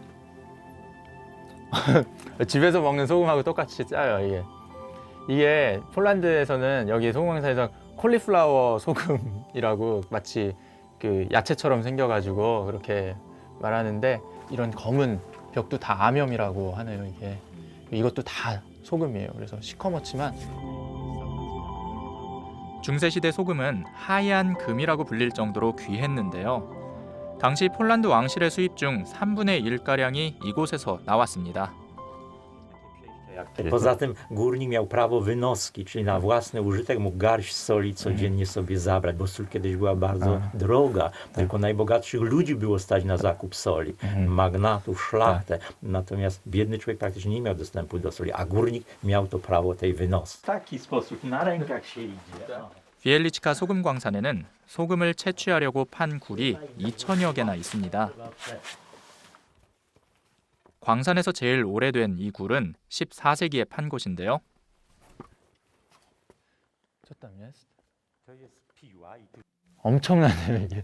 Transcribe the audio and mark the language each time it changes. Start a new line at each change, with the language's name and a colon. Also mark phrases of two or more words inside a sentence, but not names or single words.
Korean: 집에서 먹는 소금하고 똑같이 짜요, 이게 폴란드에서는 여기 소금광산에서 콜리플라워 소금이라고 마치 그 야채처럼 생겨가지고 그렇게 말하는데 이런 검은 벽도 다 암염이라고 하네요. 이것도 다 소금이에요. 그래서 시커멓지만 중세시대 소금은 하얀 금이라고 불릴 정도로 귀했는데요. 당시 폴란드 왕실의 수입 중 3분의 1가량이 이곳에서 나왔습니다.
Polish: Poza tym górnik miał prawo wynoski, czyli na własny użytek mógł garść soli codziennie sobie zabrać, bo sól kiedyś była bardzo droga. Tylko najbogatszych ludzi było stać na zakup soli, magnatów, szlachtę. Natomiast biedny człowiek praktycznie nie miał dostępu do soli, a górnik miał to prawo tej wynoski. W taki sposób na rękach się idzie.
Korean: 비엘리치카 소금 광산에는 소금을 채취하려고 판 굴이 2,000여 개나 있습니다. 광산에서 제일 오래된 이 굴은 14세기에 판 곳인데요. 엄청나네요, 이게.